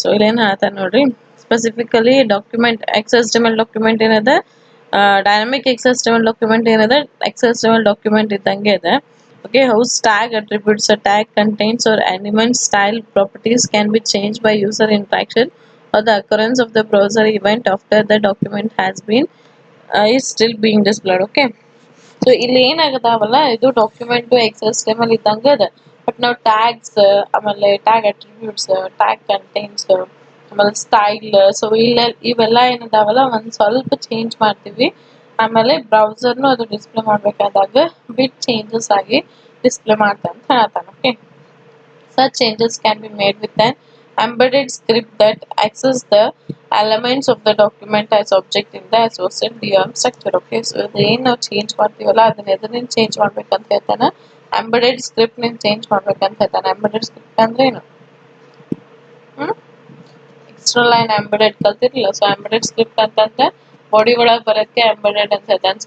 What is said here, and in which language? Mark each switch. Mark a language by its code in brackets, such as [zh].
[kn] So ಇಲ್ಲೇನು ಹೇಳ್ತಾನೆ ನೋಡ್ರಿ, ಸ್ಪೆಸಿಫಿಕಲಿ ಡಾಕ್ಯುಮೆಂಟ್ XHTML ಡಾಕ್ಯುಮೆಂಟ್ ಏನದ, ಡೈನಮಿಕ್ XHTML ಡಾಕ್ಯುಮೆಂಟ್ ಏನದ, XHTML ಡಾಕ್ಯುಮೆಂಟ್ ಇದ್ದಂಗೆ ಇದೆ. [en] Okay, whose tag attributes a tag contains or element style properties can be changed by user interaction or the occurrence of the browser event after the document has been is still being displayed. [kn] Okay, so ಇಲ್ಲಿ ಏನಾಗದಾವಲ್ಲ, ಇದು document XHTML ಇದ್ದಂಗೆ ಅದ. But ನಾವು tags, ಆಮೇಲೆ tag attributes, tag contents, ಆಮೇಲೆ style, so ಇವೆಲ್ಲ ಏನದಾವಲ್ಲ ಒಂದ್ ಸ್ವಲ್ಪ ಚೇಂಜ್ ಮಾಡ್ತೀವಿ. ಆಮೇಲೆ ಬ್ರೌಸರ್ನು ಅದು ಡಿಸ್ಪ್ಲೇ ಮಾಡ್ಬೇಕಾದಾಗ ಬಿಟ್ ಚೇಂಜಸ್ ಆಗಿ ಡಿಸ್ಪ್ಲೇ ಮಾಡ್ತಾ ಅಂತ ಹೇಳ್ತಾನೆ. [en] Okay, such changes can be made with an embedded script that access the elements of the document as object in the associated DOM structure. [kn] Okay, so ಏನು ನಾವು ಚೇಂಜ್ ಮಾಡ್ತೀವಲ್ಲ ಅದನ್ನ ಎದರಿಂದ ಚೇಂಜ್ ಮಾಡ್ಬೇಕಂತ ಹೇಳ್ತಾನೆ, ಎಂಬೆಡೆಡ್ ಸ್ಕ್ರಿಪ್ಟ್ ನಿಂದ ಚೇಂಜ್ ಮಾಡ್ಬೇಕಂತ ಹೇಳ್ತಾನೆ. Embedded script ಅಂದ್ರೆ ಏನು, extra line embedded ಕಲ್ತಿರ್ಲಿಲ್ಲ. So embedded script ಅಂತಂದ್ರೆ ಬಾಡಿ ಒಳಗೆ ಬರೋಕ್ಕೆ ಎಂಬೆಡೆಡ್ ಅಂತ ಹೇಳ್ತಾನೆ.